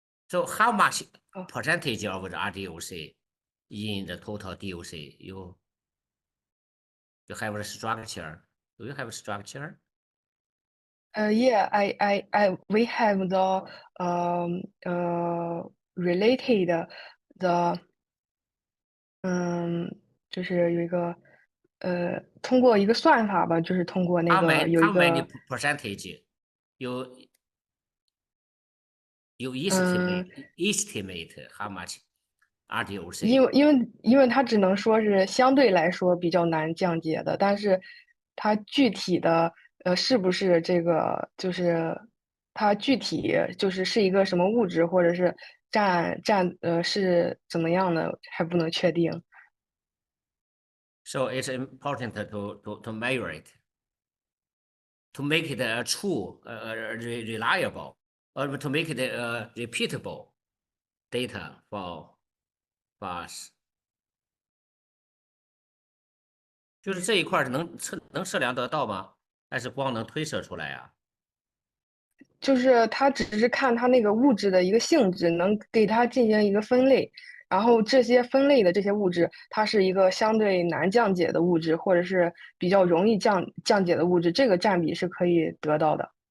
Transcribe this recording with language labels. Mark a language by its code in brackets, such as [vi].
[en] So how much percentage of the RDOC in the total DOC you have a structure? Do you have a structure? Yeah, we have the related the [zh] 就是有一个通过一个算法吧，就是通过那个有一个 [en] How many percentage you estimate how much RDOC? [zh] 因为它只能说是相对来说比较难降解的，但是它具体的是不是这个就是它具体是一个什么物质，或者是是怎么样的，还不能确定。 [en] So it's important to measure it, to make it true, reliable, or to make it repeatable data for us. [zh] 就是这一块能测量得到吗？还是光能推测出来啊？就是它只是看它那个物质的一个性质，能给它进行一个分类，然后这些分类的这些物质，它是一个相对难降解的物质，或者是比较容易降解的物质，这个占比是可以得到的。